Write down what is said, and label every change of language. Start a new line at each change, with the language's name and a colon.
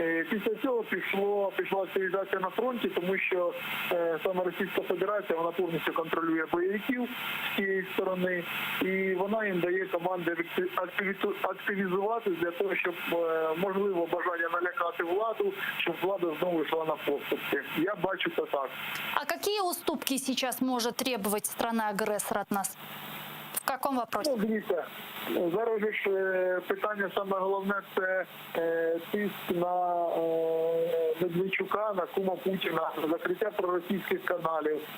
Ukrainian: Після цього пішла активізація на фронті, тому що саме Російська Федерація, вона повністю контролює бойовиків з цієї сторони, і вона їм дає команди активізуватися для того, щоб, можливо, бажання налякати владу, щоб влада знову йшла на поступки. Я бачу це так.
Russian: А какие уступки сейчас может требовать страна-агрессор от нас? В каком вопросе?
Ukrainian: Дивіться, зараз же ж питання саме головне – це тиск на Медведчука, на кума Путіна, закриття проросійських каналів.